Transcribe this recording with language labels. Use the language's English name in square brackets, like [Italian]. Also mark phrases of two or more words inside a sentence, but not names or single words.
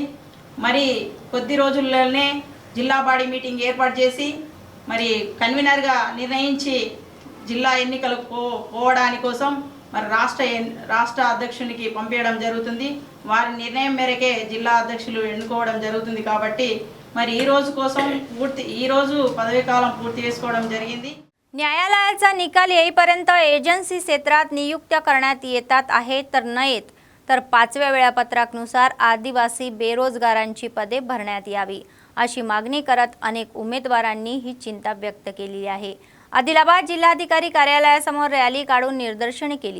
[Telugu] మరి కొద్ది రోజుల్లోనే జిల్లా బాడీ మీటింగ్ ఏర్పాటు చేసి మరి కన్వీనర్గా నిర్ణయించి జిల్లా ఎన్నికలకు పోవడానికి కోసం మరి రాష్ట్ర అధ్యక్షునికి పంపించడం జరుగుతుంది. వారి నిర్ణయం మేరకే జిల్లా అధ్యక్షులు ఎన్నుకోవడం జరుగుతుంది. కాబట్టి మరి ఈ రోజు పదవీ కాలం పూర్తి చేసుకోవడం జరిగింది. [Marathi] न्यायालयाचा निकाल येईपर्यंत एजन्सी क्षेत्रात नियुक्त्या करण्यात येतात आहेत तर नाहीत तर 5व्या वेळापत्रकानुसार आदिवासी बेरोजगारांची पदे भरण्यात यावी अशी मागणी करत अनेक उमेदवारांनी ही चिंता व्यक्त केली आहे. आदिलाबाद जिल्हाधिकारी कार्यालयासमोर रॅली काढून निदर्शने केली.